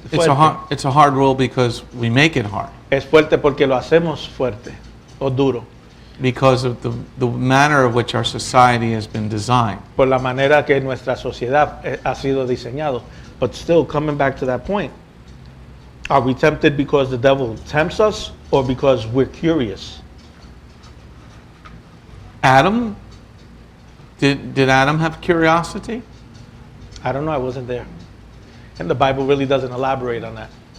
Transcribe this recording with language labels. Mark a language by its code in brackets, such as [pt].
[en] It's a hard rule because we make it hard. [es] Es fuerte porque lo hacemos fuerte o duro. [en] Because of the manner of which our society has been designed. [es] Por la manera que nuestra sociedad ha sido diseñado. [en] But still, coming back to that point, are we tempted because the devil tempts us or because we're curious? Adam, did Adam have curiosity? I don't know, I wasn't there. And the Bible really doesn't elaborate on that.